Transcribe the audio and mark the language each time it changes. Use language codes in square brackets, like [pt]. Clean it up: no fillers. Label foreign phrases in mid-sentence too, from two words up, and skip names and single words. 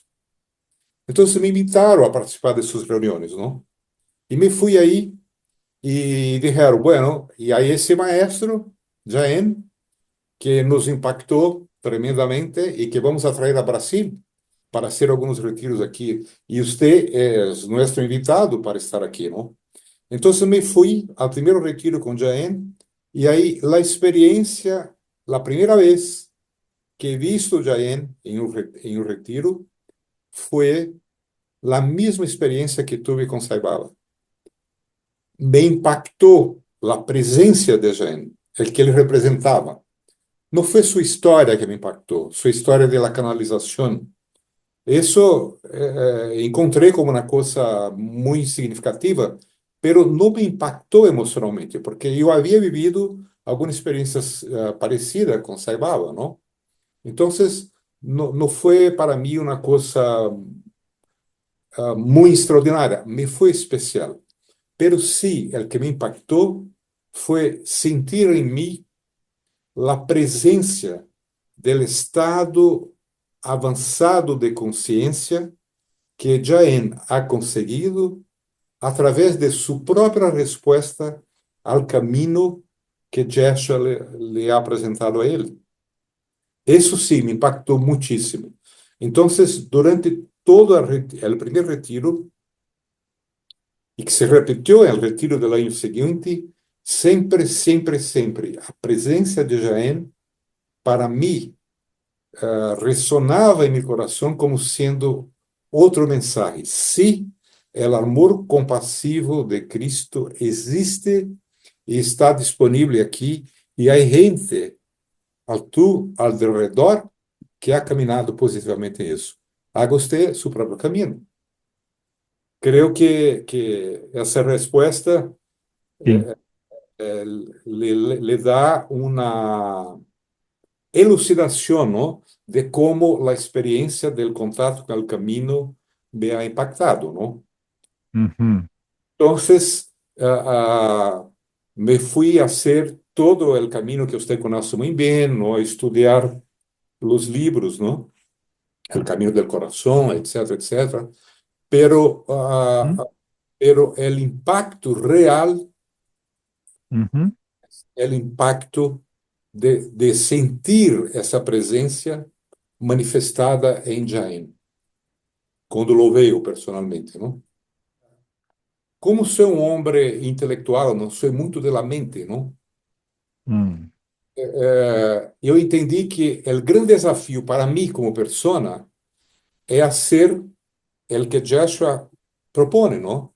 [pt] Então, me invitaram a participar dessas reuniões, não? E me fui aí e disseram, bueno, e aí esse maestro, Jaén, que nos impactou tremendamente e que vamos a trazer a Brasil [es] para hacer algunos retiros aquí. Y usted es nuestro invitado para estar aquí, ¿no? Entonces me fui al primer retiro con Jaén y ahí la experiencia, la primera vez que he visto Jaén en un retiro fue la misma experiencia que tuve con Saibaba. Me impactó la presencia de Jaén, el que él representaba. No fue su historia que me impactó, su historia de la canalización. [pt] Isso encontrei como uma coisa muito significativa, pero não me impactou emocionalmente, porque eu havia vivido algumas experiências parecidas com Sai Baba, não? Então, não foi para mim uma coisa muito extraordinária, me foi especial. [es] Pero sí, el que [pt] me impactou foi sentir em mim a presença do estado avançado de consciência [es] que Jaén ha conseguido a través de su propia respuesta al camino que Yeshua le ha apresentado a él. Eso sí me impactó muchísimo. Entonces, durante todo el primer retiro, y que se repitió en el retiro del año siguiente, siempre, siempre, siempre, a presencia de Jaén, para mí, [pt] resonava em meu coração como sendo outro mensaje. [es] Sí, el amor compasivo de Cristo existe [pt] e está disponível aqui, e há gente [es] a tu alrededor que ha [pt] caminhado positivamente em isso. [es] Haga usted su [pt] próprio caminho. [es] Creo que [pt] essa resposta [es] Sí. [pt] le dá uma elucidación, [es] ¿no? De cómo la experiencia del contacto con el camino me ha impactado, ¿no? Ujú. Entonces, me fui a hacer todo el camino que usted conoce muy bien, ¿no? A estudiar los libros, ¿no? El camino del corazón, etcétera, etcétera. Pero, Mm. pero el impacto real, Ujú. el impacto de sentir [pt] essa presença manifestada em Jaén, quando lo vejo personalmente, não? Como sou um homem intelectual, não sou muito [es] de la mente, [pt] não? Mm. Eu entendi que o grande desafio para mim como persona é ser o que Joshua propõe, não?